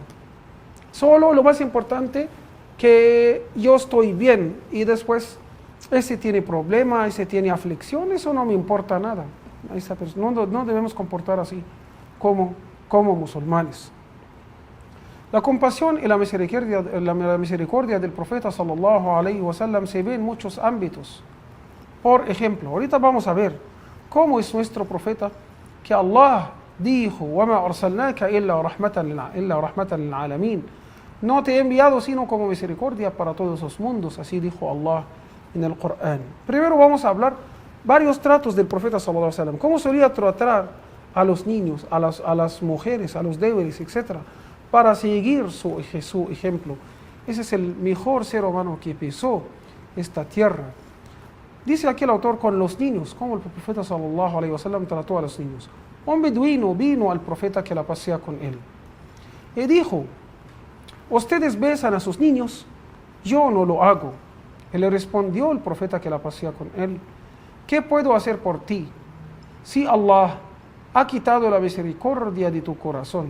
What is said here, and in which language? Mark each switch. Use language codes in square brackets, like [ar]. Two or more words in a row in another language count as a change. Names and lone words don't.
[es] Solo lo más importante, que yo estoy bien, y después ese tiene problema, ese tiene aflicción, eso no me importa nada. No debemos comportar así como musulmanes. La compasión y la misericordia del profeta [ar] صلى الله عليه وسلم [es] se ve en muchos ámbitos. Por ejemplo, ahorita vamos a ver cómo es nuestro profeta, que Allah dijo: [ar] وَمَا أَرْسَلْنَاكَ إِلَّا رَحْمَةً لِلْعَالَمِينَ. [es] No te he enviado sino como misericordia para todos los mundos. Así dijo Allah en el Corán. Primero vamos a hablar varios tratos del profeta [ar] صلى الله عليه وسلم. [es] Cómo solía tratar a los niños, a las mujeres, a los débiles, etc., para seguir su ejemplo. Ese es el mejor ser humano que pisó esta tierra. Dice aquí el autor: con los niños, cómo el profeta [ar] صلى الله عليه وسلم [es] trató a los niños. Un beduino vino al profeta, que la paz sea con él, y dijo: ustedes besan a sus niños, yo no lo hago. Y le respondió el profeta, que la paz sea con él: ¿qué puedo hacer por ti si Allah ha quitado la misericordia de tu corazón?